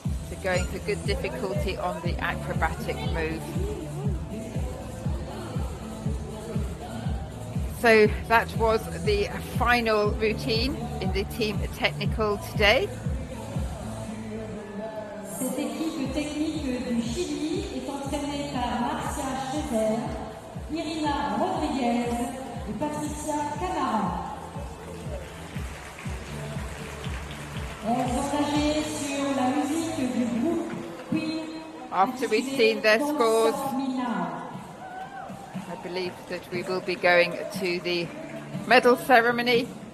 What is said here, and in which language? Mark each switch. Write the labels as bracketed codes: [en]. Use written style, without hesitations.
[en] So going for good difficulty on the acrobatic move. So that was the final routine in the team technical today. [fr] Cette équipe technique du Chili est entraînée par Marcia Schroeder, Irina Rodriguez et Patricia Canaran. Sur la musique du groupe Queen. [en] After we've seen their scores, I believe that we will be going to the medal ceremony.